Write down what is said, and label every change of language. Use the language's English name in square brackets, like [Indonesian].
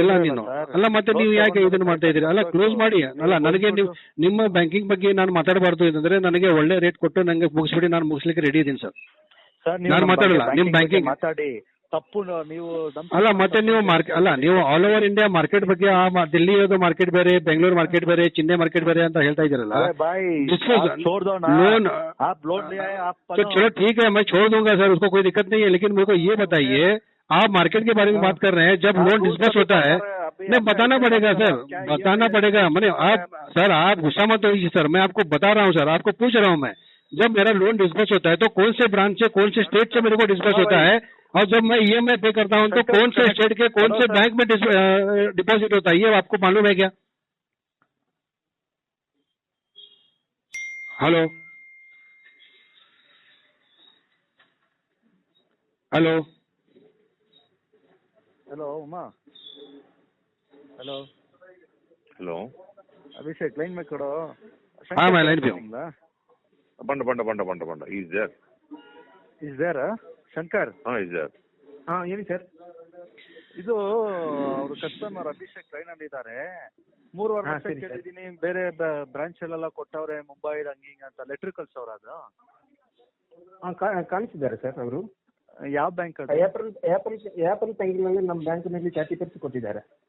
[Kannada] ಅಲ್ಲ ನೀನು ಅಲ್ಲ, ಮತ್ತೆ ನೀವು ಯಾಕೆ ಇದನ್ನು ಮಾಡ್ತಾ ಇದ್ದೀರಿ? ಅಲ್ಲ, ಕ್ಲೋಸ್ ಮಾಡಿ. ಅಲ್ಲ, ನನಗೆ ನೀವು ನಿಮ್ಮ ಬ್ಯಾಂಕಿಂಗ್ ಬಗ್ಗೆ ನಾನು ಮಾತಾಡಬಾರ್ದು ಅಂತಂದ್ರೆ ನನಗೆ ಒಳ್ಳೆ ರೇಟ್ ಕೊಟ್ಟು ನನಗೆ ಮುಗಿಸ್ಬಿಡಿ, ನಾನು ಮುಗಿಸ್ಲಿಕ್ಕೆ ರೆಡಿ ಇದ್ದೀನಿ ಸರ್. ನಾನು ಮಾತಾಡಲ್ಲ ನಿಮ್ಮ ಬ್ಯಾಂಕಿಂಗ್ ತಪ್ಪು. ನೀವು ಅಲ್ಲ, ಮತ್ತೆ ನೀವು ನೀವು ಆಲ್ ಓವರ್ ಇಂಡಿಯಾ ಮಾರ್ಕೆಟ್ ಬಗ್ಗೆ ದಿಲ್ಲಿ ಮಾರ್ಕೆಟ್ ಬೇರೆ, ಬೆಂಗಳೂರು ಮಾರ್ಕೆಟ್ ಬೇರೆ, ಚೆನ್ನೈ ಮಾರ್ಕೆಟ್ ಬೇರೆ ಅಂತ ಹೇಳ್ತಾ ಇದ್ದೀರಲ್ಲ. [Hindi] चलो ठीक है, मैं छोड़ दूंगा सर, उसको कोई दिक्कत नहीं है. लेकिन मेरे को ये बताइए, आप मार्केट के बारे में बात कर रहे हैं, जब लोन डिस्कस होता है नहीं बताना पड़ेगा सर, बताना पड़ेगा. मैंने आप गुस्सा मत होइए सर, मैं आपको बता रहा हूँ सर, आपको पूछ रहा हूँ मैं. जब मेरा लोन डिस्कस होता है तो कौन से ब्रांच से, कौन से स्टेट से मेरे को डिस्कस होता है, और जब मैं EMI पे करता हूँ तो कौन से स्टेट के कौन से बैंक में डिपॉजिट होता है, ये आपको मालूम है क्या? [English] hello hello hello Uma, hello hello [Hindi] अभिषेक, लाइन में करो. हाँ, मैं लाइन पे हूँ. [Kannada] ಬಂಡ [English] is there Shankar? is there. [Kannada] ಹೇಳಿ ಸರ್. ಇದು ಅವರು ಕಸ್ಟಮರ್ ಅಭಿಷೇಕ್ ಲೈನ್ ಅಲ್ಲಿ ಇದ್ದಾರೆ. 3 ವರ್ಷ ಕೇಳಿದೀನಿ, ಬೇರೆ ಬ್ರಾಂಚ್ ಅಲ್ಲೆಲ್ಲ ಕೊಟ್ಟವ್ರೆ, ಮುಂಬೈ ಹಂಗಿಂಗ್ ಅಂತ ಲೆಟರ್ ಕಳ್ಸವ್ರ. ಅದು ಕಾಣಿಸಿದ್ದಾರೆ ಸರ್ ಅವರು. ಯಾವ ಬ್ಯಾಂಕ್? ಏಪ್ರಿಲ್ ತಿಂಗಳಲ್ಲಿ ನಮ್ಮ ಬ್ಯಾಂಕಿನಲ್ಲಿ 30% ಕೊಟ್ಟಿದ್ದಾರೆ.